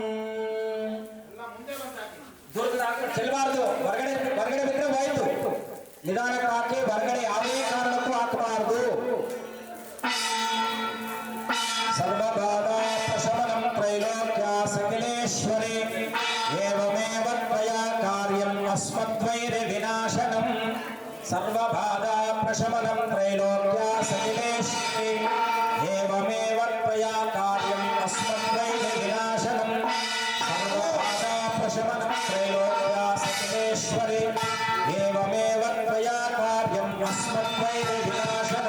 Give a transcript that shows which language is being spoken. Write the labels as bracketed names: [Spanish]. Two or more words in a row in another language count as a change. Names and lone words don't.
[Kannada] ಚೆಲ್ಲಬಾರದು, ಹೊರಗಡೆ ಬಿಟ್ಟರೆ ಹೋಯ್ತು. ನಿಧಾನಕ್ಕೆ ಹಾಕಿ, ಹೊರಗಡೆ ಯಾವುದೇ ಕಾರಣಕ್ಕೂ ಹಾಕಬಾರದು. [Sanskrit] ಸರ್ವಬಾಧ ಪ್ರಶಮನಂ ತ್ರೈಲೋಕ್ಯ ಸಕಲೇಶ್ವರಿ ಏವಮೇವ ತ್ವಯಾ ಕಾರ್ಯಂ ಅಸ್ಮದ್ವೈರ ವಿನಾಶನಂ. ಸರ್ವಬಾಧ ಪ್ರಶಮನಂ ತ್ರೈಲೋಕ್ಯ ಸಕಲೇಶ್ವರಿ ಏವಮೇವ ತ್ವಯಾ ಕಾರ್ಯಂ ಅಸ್ಮದ್ವೈರ ವಿನಾಶನಂ. ಸರ್ವಬಾಧ ಪ್ರಶಮನಂ ತ್ರೈಲೋಕ್ಯ ಸಕಲೇಶ್ವರಿ ಏವಮೇವ ತ್ವಯಾ ಕಾರ್ಯಂ ಅಸ್ಮದ್ವೈರ ವಿನಾಶನಂ.